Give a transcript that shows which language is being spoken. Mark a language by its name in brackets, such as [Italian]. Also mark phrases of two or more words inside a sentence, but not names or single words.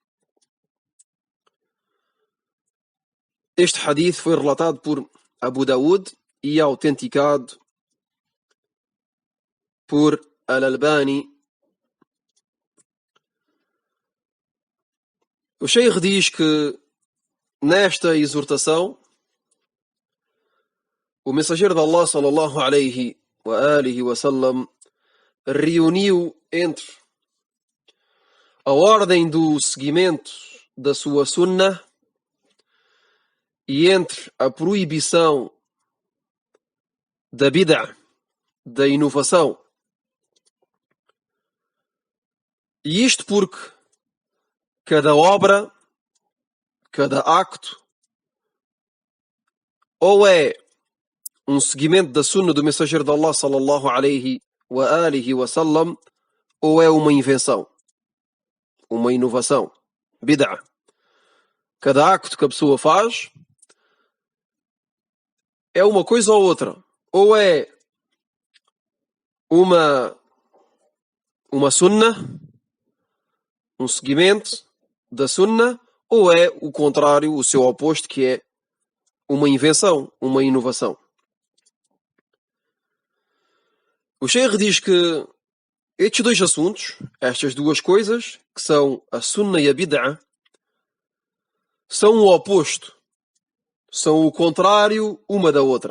[Portuguese] Este hadith foi relatado por Abu Daud e autenticado por Al-Albani. O Sheikh diz que nesta exortação o mensageiro de Allah [Arabic] صلى الله عليه وعلى آله وسلم [Portuguese] reuniu entre a ordem do seguimento da sua sunna e entre a proibição da bid'ah, da inovação. E isto porque cada obra, cada acto, ou é um seguimento da sunna do mensageiro de Allah [Arabic] صلى الله عليه وعلى آله وسلم, [Portuguese] ou é uma invenção, uma inovação, bid'ah. Cada acto que a pessoa faz é uma coisa ou outra. Ou é uma sunna, um seguimento da sunna, ou é o contrário, o seu oposto, que é uma invenção, uma inovação. O Sheikh diz que estes dois assuntos, estas duas coisas, que são a sunna e a bid'ah, são o oposto, são o contrário uma da outra.